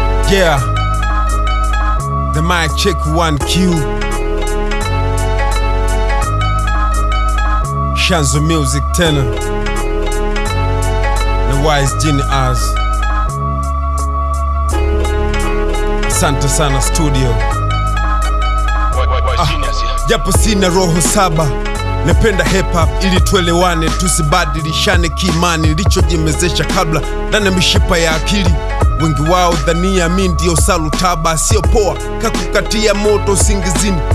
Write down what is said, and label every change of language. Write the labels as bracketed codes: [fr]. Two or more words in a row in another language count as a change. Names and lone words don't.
[en] Yeah. The mic check one Q. [sw] Shanzo Music tena. The Wise Genius. Asante sana studio. Wa-, wa-, wa-, Ah, genius, yeah. japo sina roho saba, napenda hip hop ili tuelewane, tusibadilishane kiimani. Nilichojimezesha kabla ndani ya mishipa ya akili. Wengi wao dhania mi ndio Salutaba, sio poa, kakukatia moto usingizini.